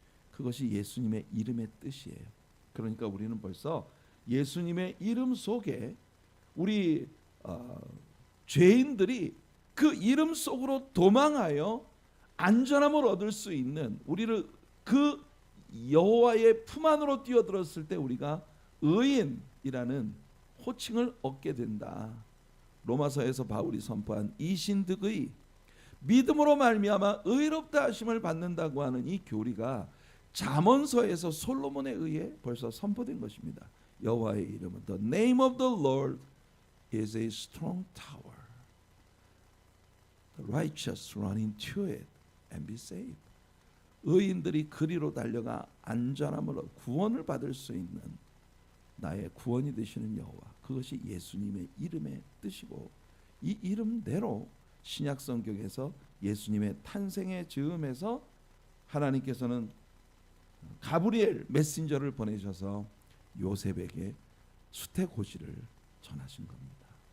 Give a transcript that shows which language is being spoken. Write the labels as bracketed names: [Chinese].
[Korean] 그것이 예수님의 이름의 뜻이에요. 그러니까 우리는 벌써 예수님의 이름 속에 우리 죄인들이 그 이름 속으로 도망하여 안전함을 얻을 수 있는, 우리를 그 여호와의 품 안으로 뛰어들었을 때 우리가 의인이라는 호칭을 얻게 된다. 로마서에서 바울이 선포한 이신득의 믿음으로 말미암아 의롭다 하심을 받는다고 하는 이 교리가 잠언서에서 솔로몬에 의해 벌써 선포된 것입니다. 여호와의 이름은 [English] The name of the Lord is a strong tower. The righteous run into it and be saved. [Korean] 의인들이 그리로 달려가 안전함을 구원을 받을 수 있는 나의 구원이 되시는 여호와, 그것이 예수님의 이름의 뜻이고, 이 이름대로 신약 성경에서 예수님의 탄생의 즈음에서 하나님께서는 가브리엘 메신저를 보내셔서 요셉에게 수태고지를 전하신 겁니다.